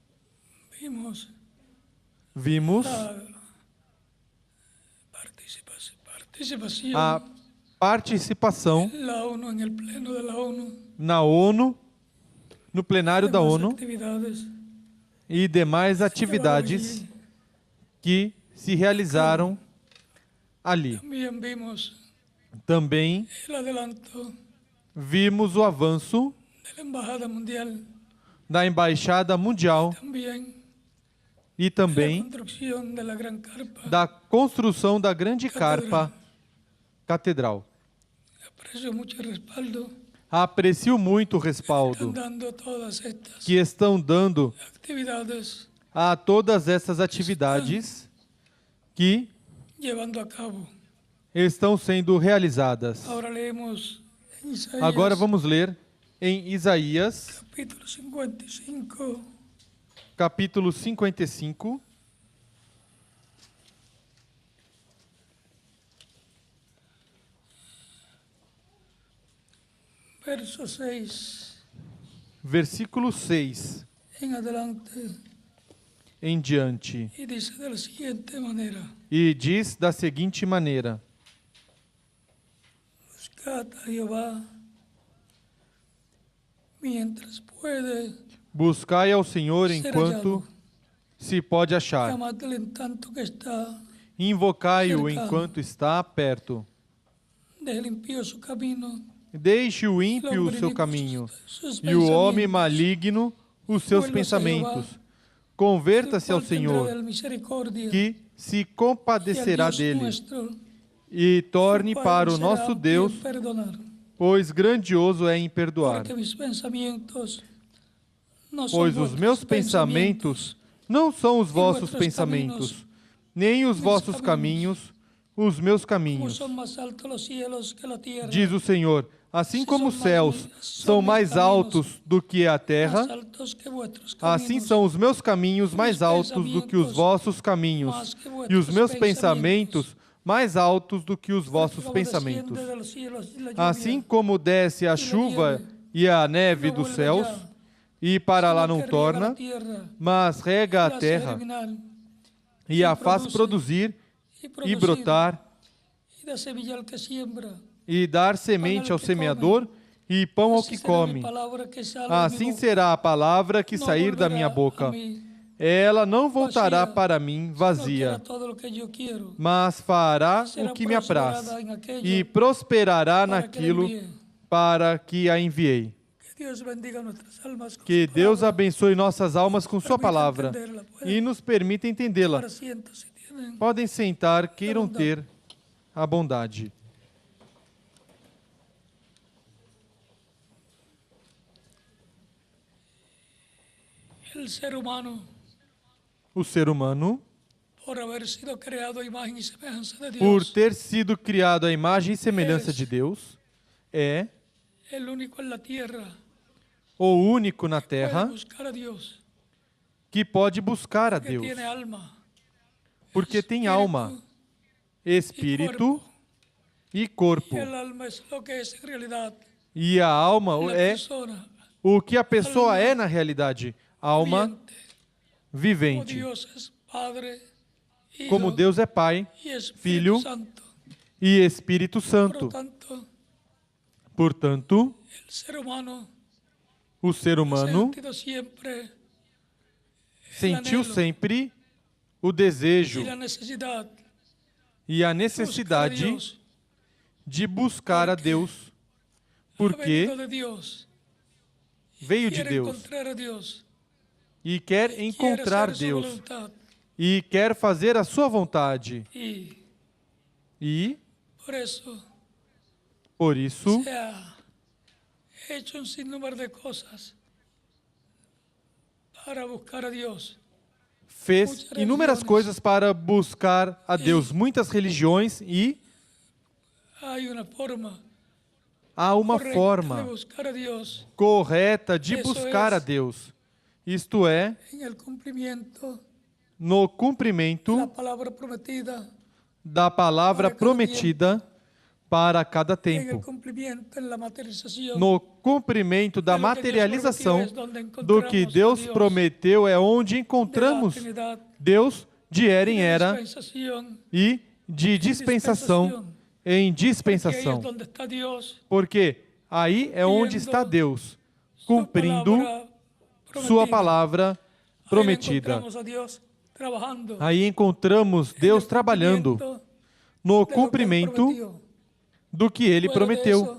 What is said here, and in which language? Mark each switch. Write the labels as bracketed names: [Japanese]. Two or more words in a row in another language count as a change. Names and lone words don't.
[Portuguese] Vimos a participação [Spanish] la ONU, en el pleno de la ONU, [Portuguese] na ONU, no plenário da [Spanish] demás [Portuguese] ONU [Spanish] actividades [Portuguese] e demais atividades que se realizaram ali. [Spanish] También vimos [Portuguese] Também [Spanish] el adelanto [Portuguese] vimos o avanço [Spanish] de la Embajada Mundial, [Portuguese] da Embaixada Mundial [Spanish] también [Portuguese] e [Spanish] la [Portuguese] também [Spanish] construcción de la Gran Carpa. [Portuguese] da construção da grande carpa catedral. [Spanish] Aprecio mucho el respaldo [Portuguese] Aprecio muito o [Spanish] que [Portuguese] respaldo [Spanish] están dando todas estas [Portuguese] que estão dando [Spanish] actividades [Portuguese] a todas essas atividades que [Spanish] llevando a cabo. [Portuguese] estão sendo realizadas. [Spanish] Ahora leemos en Isaías, [Portuguese] Agora vamos ler em Isaías, [Spanish] capítulo 55, [Portuguese] capítulo 55, [Spanish] verso 6 [Portuguese] versículo 6 [Spanish] en adelante, [Portuguese] em diante. [Spanish] y dice de la siguiente manera: [Portuguese] E diz da seguinte maneira: [Spanish] Buscad a Jehová mientras puede, [Portuguese] buscai ao Senhor enquanto se pode achar. [Spanish] llamadle en tanto que está, [Portuguese] Invocai-o [Spanish] cercano. [Portuguese] enquanto está perto. [Spanish] deje limpio su camino, [Portuguese] Deixe o ímpio o seu caminho, e o homem maligno os seus pensamentos. Converta-se ao Senhor, que se compadecerá dele, e torne para o nosso Deus, pois grandioso é em perdoar. [Spanish] porque mis pensamientos no son [Portuguese] Pois os [Spanish] vuestros [Portuguese] meus pensamentos não são os vossos pensamentos, nem os vossos caminhos, os meus [Spanish] como [Portuguese] caminhos. [Spanish] son más altos los cielos que la tierra, [Portuguese] Diz o Senhor, assim [Spanish] Si [Portuguese] como os [Spanish] son [Portuguese] céus [Spanish] más- son [Portuguese] são [Spanish] mis [Portuguese] mais [Spanish] caminos [Portuguese] altos do que a [Spanish] más [Portuguese] terra, [Spanish] altos que vuestros [Portuguese] assim [Spanish] caminos, [Portuguese] são os meus caminhos mais altos do que os vossos caminhos, [Spanish] más que vuestros [Portuguese] e os meus pensamentos mais altos do que os vossos [Spanish] como [Portuguese] pensamentos. [Spanish] desciende de los cielos la lluvia, [Portuguese] Assim como desce a chuva e a neve [Spanish] no [Portuguese] dos [Spanish] vuelve [Portuguese] céus, [Spanish] allá, [Portuguese] e para [Spanish] sino [Portuguese] lá [Spanish] que [Portuguese] não [Spanish] riega [Portuguese] torna, [Spanish] la tierra, [Portuguese] mas rega a [Spanish] la hace [Portuguese] terra [Spanish] germinar, [Portuguese] e a faz produzir [Spanish] y [Portuguese] e [Spanish] producir, [Portuguese] brotar, [Spanish] y da semilla al que siembra. [Portuguese] e dar semente ao semeador e pão ao [Spanish] Así [Portuguese] que [Spanish] será mi [Portuguese] come. [Spanish] palabra que sale de mi [Portuguese] Assim [Spanish] boca. [Portuguese] será a palavra que [Spanish] No [Portuguese] sair da [Spanish] volverá [Portuguese] minha [Spanish] a [Portuguese] boca. [Spanish] mí, [Portuguese] Ela não voltará vazia, para mim [Spanish] sino que hará [Portuguese] vazia, [Spanish] todo lo que yo quiero, [Portuguese] mas fará [Spanish] será [Portuguese] o que me apraz [Spanish] prosperada en aquello [Portuguese] e prosperará [Spanish] para que la [Portuguese] naquilo [Spanish] envíe. [Portuguese] para que a enviei. [Spanish] Que Dios bendiga nuestras almas con [Portuguese] Que [Spanish] su [Portuguese] Deus [Spanish] palabra. [Portuguese] abençoe nossas almas com Sua [Spanish] Permita [Portuguese] palavra [Spanish] entenderla, pues. [Portuguese] e nos permita entendê-la. [Spanish] Ahora siento, si tienen. [Portuguese] Podem sentar, queiram ter a bondade. [Spanish] El ser humano, [Portuguese] O ser humano, [Spanish] por haber sido creado a imagen y semejanza de [Portuguese] por [Spanish] Dios, [Portuguese] ter sido criado à imagem e semelhança de Deus, é [Spanish] el único en la tierra [Portuguese] o único na [Spanish] puede [Portuguese] terra [Spanish] buscar a Dios, [Portuguese] que pode buscar a [Spanish] que [Portuguese] Deus, [Spanish] tiene alma, [Portuguese] porque tem alma, espírito e corpo. [Spanish] y el alma es lo que es en realidad [Portuguese] E a alma [Spanish] la [Portuguese] é [Spanish] persona, [Portuguese] o que a pessoa é na realidade, alma [Spanish] como [Portuguese] vivente. [Spanish] Dios es Padre, Hijo [Portuguese] Como Deus é Pai, [Spanish] y Espíritu [Portuguese] Filho [Spanish] Santo. [Portuguese] e Espírito [Spanish] Por [Portuguese] Santo. [Spanish] lo tanto, [Portuguese] Portanto, [Spanish] el ser humano [Portuguese] o ser [Spanish] ha [Portuguese] humano [Spanish] sentido siempre [Portuguese] sentiu [Spanish] anhelo [Portuguese] sempre o [Spanish] y [Portuguese] desejo [Spanish] la necesidad [Portuguese] e a [Spanish] de buscar a [Portuguese] necessidade [Spanish] Dios. [Portuguese] de buscar a Deus, [Spanish] Ha [Portuguese] porque [Spanish] venido de Dios, [Portuguese] veio de [Spanish] quiere [Portuguese] Deus [Spanish] encontrar a Dios, [Portuguese] e quer [Spanish] quiere [Portuguese] encontrar [Spanish] hacer su [Portuguese] Deus [Spanish] voluntad. [Portuguese] e quer fazer a sua vontade. E, [Spanish] Por eso [Portuguese] por isso, [Spanish] se ha hecho un sinnúmero de cosas para buscar a Dios. [Portuguese] fez inúmeras coisas para buscar a Deus, muitas religiões, e [Spanish] Hay una forma [Portuguese] há uma [Spanish] correcta de [Portuguese] forma [Spanish] buscar a Dios [Portuguese] correta de Isso buscar é. a Deus. Isto é, [Spanish] en el cumplimiento [Portuguese] no [Spanish] de [Portuguese] cumprimento [Spanish] la palabra prometida, [Portuguese] da palavra [Spanish] Para cada [Portuguese] prometida para cada [Spanish] en el [Portuguese] tempo. [Spanish] cumplimiento en la materialización. [Portuguese] No cumprimento da [Spanish] de lo que Dios [Portuguese] materialização [Spanish] prometió es donde [Portuguese] do que [Spanish] encontramos a [Portuguese] Deus [Spanish] Dios, [Portuguese] prometeu é onde [Spanish] de la [Portuguese] encontramos [Spanish] Trinidad, [Portuguese] Deus de era em [Spanish] de [Portuguese] era [Spanish] dispensación, [Portuguese] e de dispensação em dispensação. Porque aí é onde está Deus, cumprindo sua palavra prometida. Aí encontramos Deus trabalhando no cumprimento do que Ele prometeu.